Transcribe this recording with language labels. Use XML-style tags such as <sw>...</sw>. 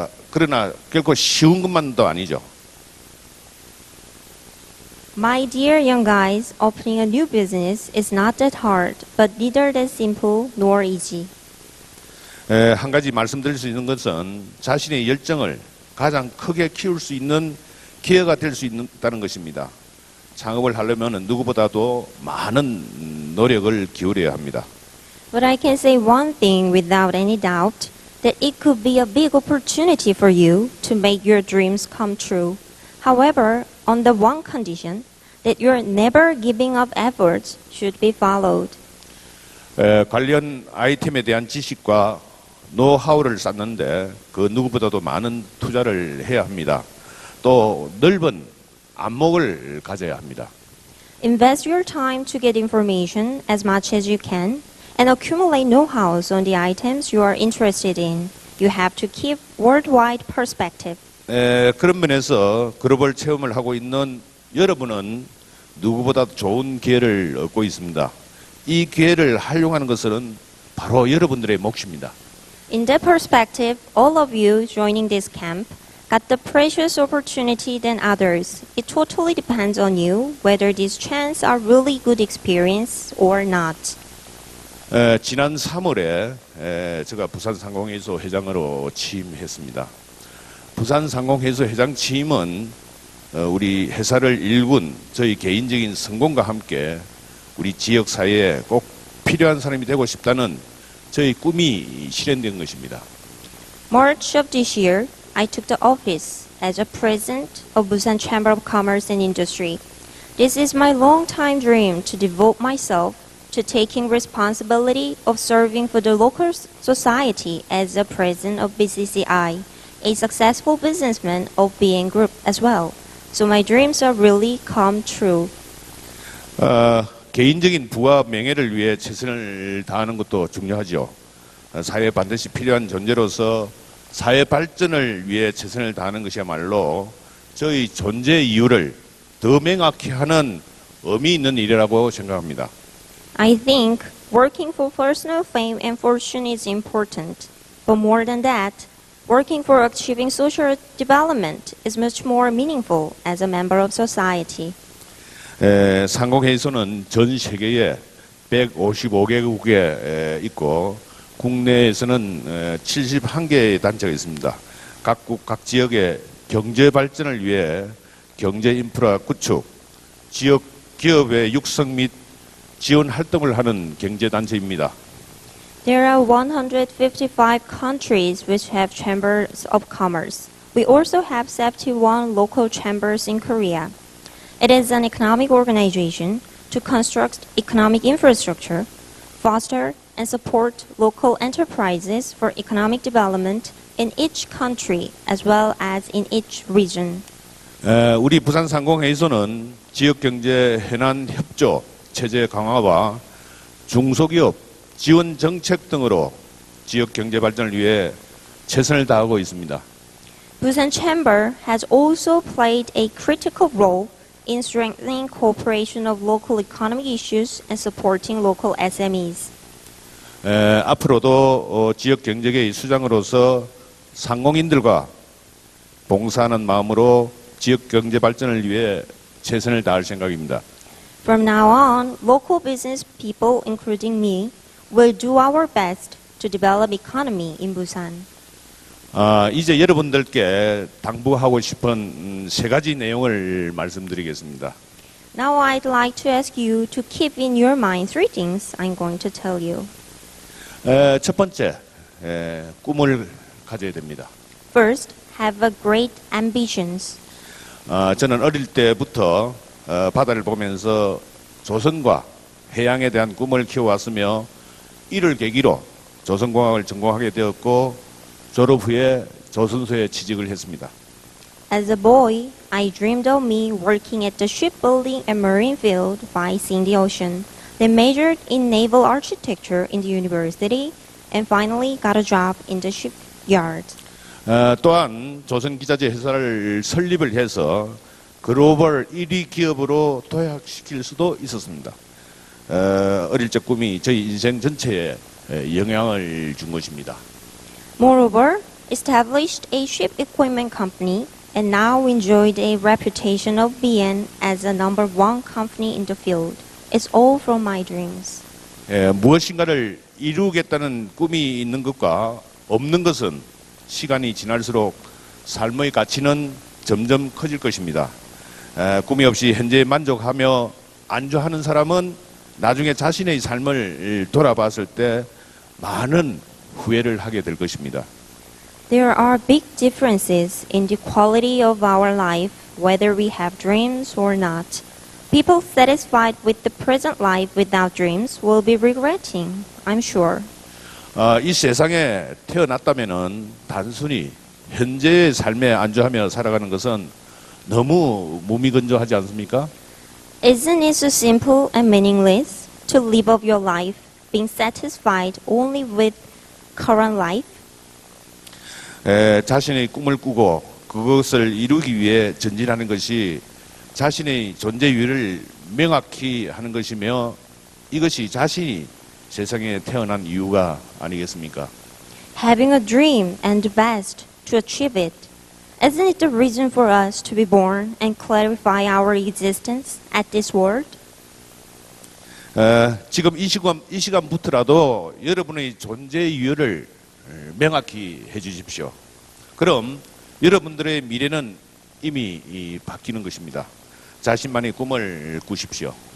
<ko>그러나 결코 쉬운 것만도 아니죠.</ko> <en>My dear young guys, opening a new business is not that hard, but neither that simple nor easy.</en> <ko>한 가지 말씀드릴 수 있는 것은 자신의 열정을 가장 크게 키울 수 있는 기회가 될 수 있다는 것입니다. 창업을 하려면 누구보다도 많은 노력을 기울여야 합니다.</ko> <en>But I can say one thing without any doubt, that it could be a big opportunity for you to make your dreams come true. However, on the one condition, that your never giving up efforts should be followed.</en> <ko>관련 아이템에 대한 지식과 노하우를 쌓는데 그 누구보다도 많은 투자를 해야 합니다. 또 넓은 안목을 가져야 합니다.</ko> <en>Invest your time to get information as much as you can and accumulate know-hows on the items you are interested in. You have to keep worldwide perspective.</en> <ko>그런 면에서 글로벌 체험을 하고 있는 여러분은 누구보다도 좋은 기회를 얻고 있습니다. 이 기회를 활용하는 것은 바로 여러분들의 몫입니다.</ko> <en>In that perspective, all of you joining this camp got the precious opportunity than others. It totally depends on you whether these chances are really good experience or not.</en> <ko>지난 3월에 제가 부산상공회의소 회장으로 취임했습니다. 부산상공회의소 회장 취임은 우리 회사를 일군 저희 개인적인 성공과 함께 우리 지역 사회에 꼭 필요한 사람이 되고 싶다는 저희 꿈이 실현된 것입니다.</ko> <en>March of this year, I took the office as a president of Busan Chamber of Commerce and Industry. This is my long-time dream to devote myself to taking responsibility of serving for the local society as a president of BCCI, a successful businessman of BN Group as well. So my dreams are really come true.</en> <ko>개인적인 부와 명예를 위해 최선을 다하는 것도 중요하죠. 사회에 반드시 필요한 존재로서 사회 발전을 위해 최선을 다하는 것이야말로 저희 존재 이유를 더 명확히 하는 의미 있는 일이라고 생각합니다.</ko> <en>I think working for personal fame and fortune is important. But more than that, working for achieving social development is much more meaningful as a member of society.</en> <ko>상공회의소는 전 세계에 155개국에 있고 국내에서는 71개의 단체가 있습니다. 각국 각 지역의 경제 발전을 위해 경제 인프라 구축, 지역 기업의 육성 및 지원 활동을 하는 경제 단체입니다.</ko> <en>There are 155 countries which have chambers of commerce. We also have 71 local chambers in Korea. It is an economic organization to construct economic infrastructure, foster and support local enterprises for economic development in each country as well as in each region.</en> <ko>우리 부산상공회의소는 지역경제 현안 협조 체제 강화와 중소기업 지원 정책 등으로 지역 경제 발전을 위해 최선을 다하고 있습니다.</ko> <en>Busan Chamber has also played a critical role in strengthening cooperation of local economic issues and supporting local SMEs.</en> <ko>앞으로도 지역 경제계의 수장으로서 상공인들과 봉사하는 마음으로 지역 경제 발전을 위해 최선을 다할 생각입니다.</ko> <en>From now on, local business people, including me, will do our best to develop economy in Busan.</en> <ko>이제 여러분들께 당부하고 싶은 세 가지 내용을 말씀드리겠습니다.</ko> <en>Now I'd like to ask you to keep in your mind three things I'm going to tell you.</en> <ko>첫 번째, 꿈을 가져야 됩니다.</ko> <en>First, have a great ambitions.</en> <ko>저는 어릴 때부터 바다를 보면서 조선과 해양에 대한 꿈을 키워왔으며 이를 계기로 조선공학을 전공하게 되었고 졸업 후에 조선소에 취직을 했습니다.</ko> <en>As a boy, I dreamed of me working at the shipbuilding and marine field by seeing the ocean. Then majored in naval architecture in the university and finally got a job in the shipyard.</en> <ko>또한 조선기자재 회사를 설립을 해서 글로벌 1위 기업으로 도약시킬 수도 있었습니다. 어릴 적 꿈이 저희 인생 전체에 영향을 준 것입니다.</ko> <en>Moreover, established a ship equipment company and now enjoyed a reputation of being as a number one company in the field. It's all from my dreams.</en> <ko>무엇인가를 이루겠다는 꿈이 있는 것과 없는 것은 시간이 지날수록 삶의 가치는 점점 커질 것입니다. 꿈이 없이 현재에 만족하며 안주하는 사람은 나중에 자신의 삶을 돌아봤을 때 많은 후회를 하게 될 것입니다.</ko> <en>There are big differences in the quality of our life, whether we have dreams or not. People satisfied with the present life without dreams will be regretting, I'm sure.</en> <ko>이 세상에 태어났다면은 단순히 현재의 삶에 안주하며 살아가는 것은 너무 무미건조하지 않습니까?</ko> <en>Isn't it so simple and meaningless to live up your life being satisfied only with current life?</en> <ko>자신의 꿈을 꾸고 그것을 이루기 위해 전진하는 것이 자신의 존재 이유를 명확히 하는 것이며 이것이 자신이 세상에 태어난 이유가 아니겠습니까?</ko> <en>Having a dream and the best to achieve it. Isn't it the reason for us to be born and clarify our existence at this world?</en> <ko>지금 이 시간부터라도 여러분의 존재 이유를 명확히 해주십시오. 그럼 여러분들의 미래는 이미 바뀌는 것입니다. 자신만의 꿈을 꾸십시오.</ko>